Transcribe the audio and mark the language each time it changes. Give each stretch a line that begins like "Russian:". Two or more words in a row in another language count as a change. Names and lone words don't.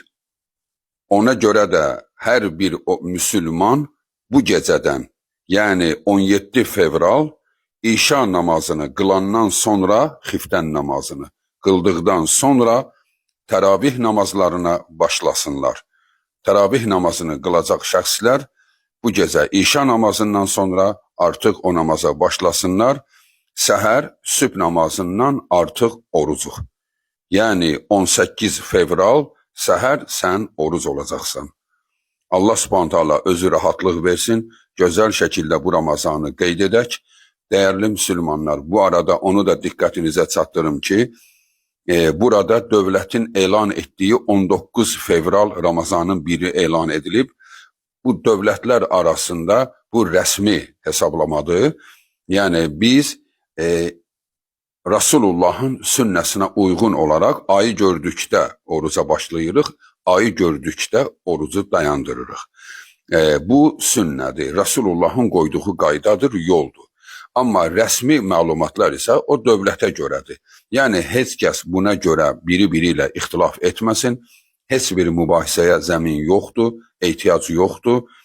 Turkish: Ona göre de her bir Müslüman bu geceden yani 17 fevral İşa namazını kılandan sonra xiften namazını kıldıktan sonra təravih namazlarına başlasınlar. Təravih namazını kılacak şəxslər bu gece İşa namazından sonra artık o namaza başlasınlar.
Azerbaijani: Səhər sübh namazından artık orucuq. Yani 18 fevral səhər sən oruc olacaqsan. Allah subhanahu taala özü rahatlıq versin, gözəl şəkildə bu Ramazanı qeyd edək.
Turkish: Değerli Müslümanlar,
Azerbaijani: bu arada onu da diqqətinizə çatdırım ki, burada dövlətin elan etdiyi 19 fevral Ramazanın biri elan edilib. Bu dövlətlər arasında bu rəsmi hesablamadır. Yani biz Resulullah'ın sünnəsinə
Turkish: uygun olarak
Azerbaijani: ayı gördükdə oruca başlayırıq, ayı gördükdə orucu dayandırırıq. Bu sünnədir, Resulullah'ın qoyduğu qaydadır, yoldur. Amma rəsmi məlumatlar isə o dövlətə görədir. Yəni heç kəs buna görə biri ilə ixtilaf etməsin, heç bir mübahisəyə zəmin yoxdur, ehtiyac yoxdur.